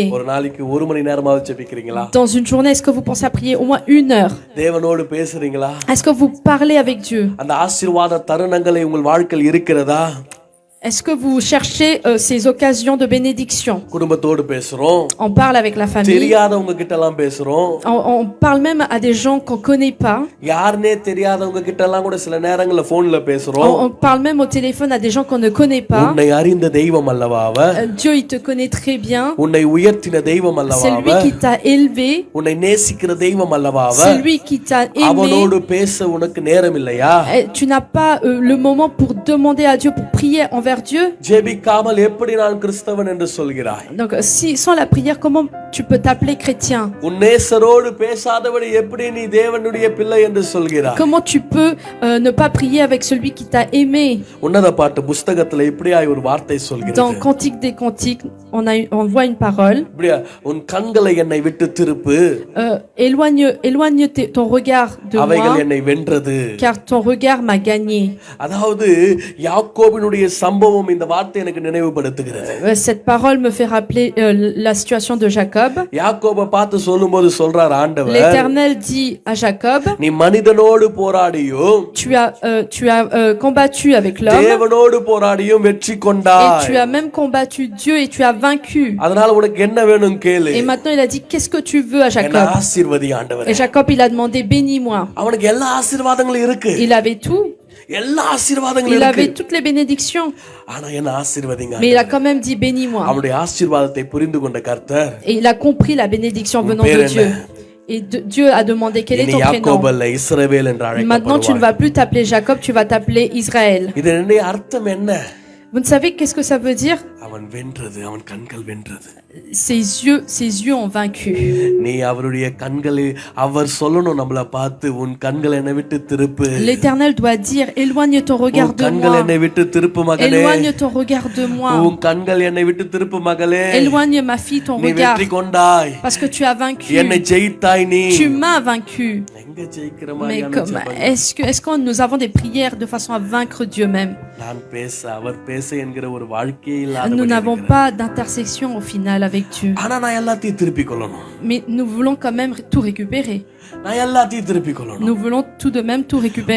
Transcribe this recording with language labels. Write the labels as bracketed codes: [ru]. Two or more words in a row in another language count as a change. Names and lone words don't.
[ta] ஒரு நாளைக்கு 1 மணி நேரமாவது ஜெபிக்கிறீங்களா? [fr] Dans une journée, est-ce que vous pensez à prier au moins 1 heure? [ta] தேவனோடு பேசுறீங்களா? [fr] Est-ce que vous parlez avec Dieu? [ta] அந்த ஆசீர்வாத தருணங்களை உங்கள் வாழ்க்கையில் இருக்கிறதா? [fr] Est-ce que vous cherchez ces occasions de bénédiction? [ta] குடும்பத்தோடு பேசுறோம். [fr] On parle avec la famille. [ta] தெரியாதவங்க கிட்ட எல்லாம் பேசுறோம். [fr] On parle même à des gens qu'on connaît pas. [ta] யாருனே தெரியாதவங்க கிட்ட எல்லாம் கூட சில நேரங்கள்ல போன்ல பேசுறோம். [fr] On parle même au téléphone à des gens qu'on ne connaît pas. [ta] உன்னை அறிந்த தெய்வம் அல்லவா அவர்? [fr] Dieu, il te connaît très bien. [ta] உன்னை உயர்த்தின தெய்வம் அல்லவா [fr] C'est lui [ta] அவர்? [fr] qui t'a élevé. [ta] உன்னை நேசிக்கிற தெய்வம் அல்லவா [fr] C'est [ta] அவர்? [fr] lui qui t'a aimé. [ta] அவனோடு பேச உனக்கு நேரம் இல்லையா? [fr] Tu n'as pas le moment pour demander à Dieu, pour prier envers envers Dieu. [ta] ஜெபிக்காமல் எப்படி நான் கிறிஸ்தவன் என்று சொல்கிறாய்? [fr] Donc si sans la prière, comment tu peux t'appeler chrétien? [ta] உன் நேசரோடு பேசாதபடி எப்படி நீ தேவனுடைய பிள்ளை என்று சொல்கிறாய்? [fr] Comment tu peux ne pas prier avec celui qui t'a aimé? [ta] உன்னத பாட்டு புத்தகத்துல இப்படியாய் ஒரு வார்த்தை சொல்கிறது. [fr] Dans Cantique des Cantiques, on voit une parole. [ta] இப்படியா உன் கண்களை என்னை விட்டு திருப்பு. [fr] Éloigne ton regard de [ta] அவைகள் [fr] moi, [ta] என்னை வென்றது. [fr] car ton regard m'a gagné. [ta] அதாவது யாக்கோபினுடைய சம்பவம் இந்த வார்த்தை எனக்கு நினைவுபடுத்துகிறது. [fr] Cette parole me fait rappeler la situation de Jacob. [ta] யாக்கோபை பார்த்து சொல்லும்போது சொல்றார் ஆண்டவர், [fr] L'Éternel dit à Jacob, [ta] நீ மனிதனோடு போராடியும் [fr] tu as combattu avec l'homme [ta] தேவனோடு போராடியும் வெற்றி [fr] et [ta] கொண்டாய். [fr] tu as même combattu Dieu et tu as vaincu. [ta] அதனால உனக்கு என்ன வேணும் கேளு. [fr] Et maintenant il a dit, qu'est-ce que tu veux à [ta] என்ன [fr] Jacob? [ta] ஆசீர்வதி ஆண்டவரே. [fr] Et Jacob il a demandé, bénis-moi. [ta] அவனுக்கு எல்லா ஆசீர்வாதங்களும் இருக்கு. [fr] Il avait tout, [ta] எல்லா ஆசீர்வாதங்களும் [fr] il [ta] இருக்கு. [fr] avait toutes les bénédictions, [ta] ஆனா என்ன ஆசீர்வதிங்க. [fr] mais il a quand même dit, bénis-moi. [ta] அவனுடைய ஆசீர்வாதத்தை புரிந்து கொண்ட கர்த்தர், [fr] Et il a compris la bénédiction venant de Dieu. Et Dieu a demandé, quel est [ta] இனி [fr] ton prénom? [ta] யாக்கோபு அல்ல இஸ்ரவேல் என்று [fr] Maintenant tu ne [ta] அழைக்கப்படுவாய். [fr] vas plus t'appeler Jacob, tu vas t'appeler Israël. [ta] இதனுடைய அர்த்தம் என்ன? [fr] Vous ne savez qu'est-ce que ça veut dire? [ta] அவன் வென்றது, அவன் கண்கள் வென்றது. [fr] Ses yeux ont vaincu. [ta] நீ அவருடைய கண்களை அவர் சொல்லணும் நம்மள பார்த்து, உன் கண்கள் என்னை விட்டு திருப்பு. [fr] L'Éternel doit dire, éloigne ton regard [ta] உன் [fr] de [ta] கண்கள் [fr] moi. [ta] என்னை விட்டு திருப்பு மகளே. [fr] Éloigne ton regard de moi. [ta] உன் கண்கள் என்னை விட்டு திருப்பு மகளே. [fr] Éloigne ma fille ton [ta] நீ [fr] regard. [ta] வெற்றி கொண்டாய். [fr] Parce que tu as vaincu. [ta] என்னை ஜெயித்தாய் நீ. [fr] Tu m'as vaincu. [ta] எங்க ஜெயிக்கிற [fr] Mais [ta] மாதிரியான [fr] comme, [ta] ஜெபம்? [fr] est-ce que nous avons des prières de façon à vaincre Dieu même? [ta] நான் பேச அவர் பேச என்கிற ஒரு வாழ்க்கையே [fr] Nous [ta] இல்லாதபடி [fr] n'avons [ta] இருக்கிறது. [fr] pas d'intersection au final avec Dieu. [ta] ஆனா நான் எல்லாத்தையும் திருப்பிக் கொள்ளணும். [fr] Mais nous voulons quand même tout récupérer. [ta] நான் எல்லாத்தையும் திருப்பிக் கொள்ளணும். [fr] Nous voulons tout de même tout récupérer.